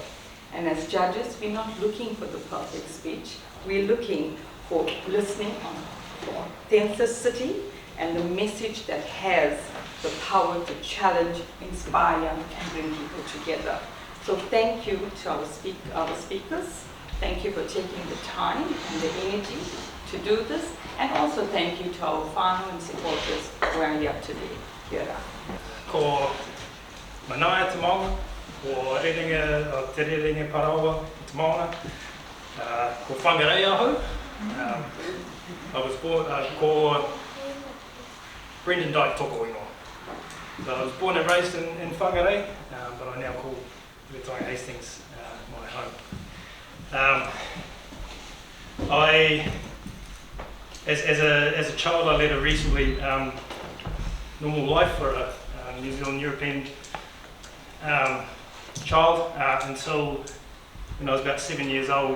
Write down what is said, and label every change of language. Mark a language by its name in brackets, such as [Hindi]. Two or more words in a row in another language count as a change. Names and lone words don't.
[English] And as judges, we're not looking for the perfect speech, we're looking for listening for authenticity and the message that has the power to challenge, inspire, and bring people together. So thank you to our speakers. Thank you for taking the time and the energy to do this. And also thank you to our whānau and supporters who are here today. [Māori] Kia ora. Ko manaia te maunga, ko te rerenga parawa te maunga, ko whangarei aho. [English] I was born, [Māori] ko Brendan Dyke toko ingoa. [English] So I was born and raised in Whangarei, but I now call Waitangi Hastings my home. As a child, I led a reasonably normal life for a New Zealand European child until when I was about 7 years old.